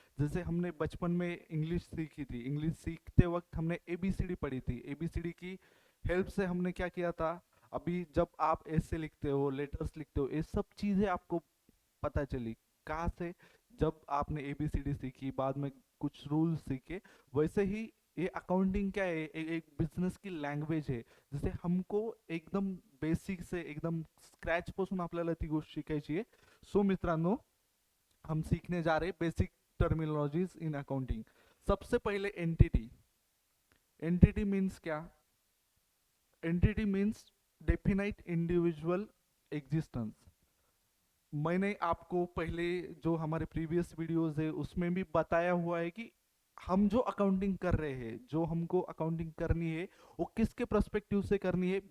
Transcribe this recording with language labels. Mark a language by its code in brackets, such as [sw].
[hi] जैसे हमने बचपन में इंग्लिश सीखी थी, इंग्लिश सीखते वक्त हमने एबीसीडी पढ़ी थी। एबीसीडी की हेल्प से हमने क्या किया था। अभी जब आप ऐसे लिखते हो, लेटर्स लिखते हो, ये सब चीज़ें आपको पता चली कहाँ से, जब आपने एबीसीडी सीखी, बाद में कुछ रूल्स सीखे। वैसे ही ये अकाउंटिंग क्या है, एक बिझनेस की लँग्वेज आहे, जसे हमको एकदम बेसिक से एकदम स्क्रॅच पासून [mr] आपल्याला ती गोष्ट शिकायची आहे. [hi] सो मित्रांनो, हम सीखने जा रहे [en] Basic terminologies in accounting. [hi] सबसे पहले एंटिटी. एंटिटी मीन्स क्या? [en] Entity means definite individual existence. [hi] मैंने आपको पहले जो हमारे प्रीवियस वीडियोस है उसमें भी बताया हुआ है कि हम जो अकाउंटिंग कर रहे हैं, जो हमको अकाउंटिंग करनी है, वो किसके पर्सपेक्टिव से करनी है?